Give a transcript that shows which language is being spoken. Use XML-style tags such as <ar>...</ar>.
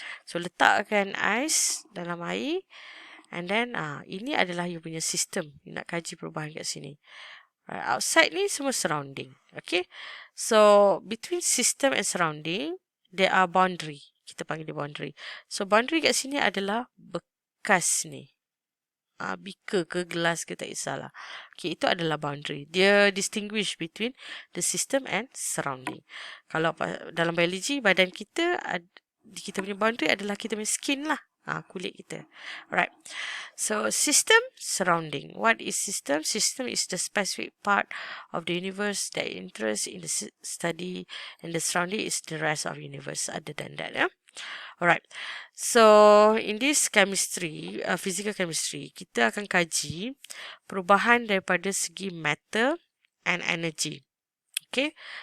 <ms>So, letakkan ais dalam air. And then, ini adalah you punya sistem. You nak kaji perubahan kat sini. Right, outside ni semua surrounding. Okay.</ms> <en>So, between system and surrounding, there are boundary.</en> <ms>Kita panggil dia boundary. So, boundary kat sini adalah bekas ni. Beaker ke gelas ke tak kisahlah. Okay, itu adalah boundary.</ms> <en>Dia distinguish between the system and surrounding.</en> <ms>Kalau dalam biology, badan kita punya boundary adalah kita punya skin lah. Kulit kita.</ms> <en>Alright. So, system, surrounding. What is system? System is the specific part of the universe that interests in the study, and the surrounding is the rest of universe other than that. Yeah? Alright. So, in this chemistry, physical chemistry,</en> <ms>kita akan kaji perubahan daripada segi</ms> <en>matter and energy. Okay.</en>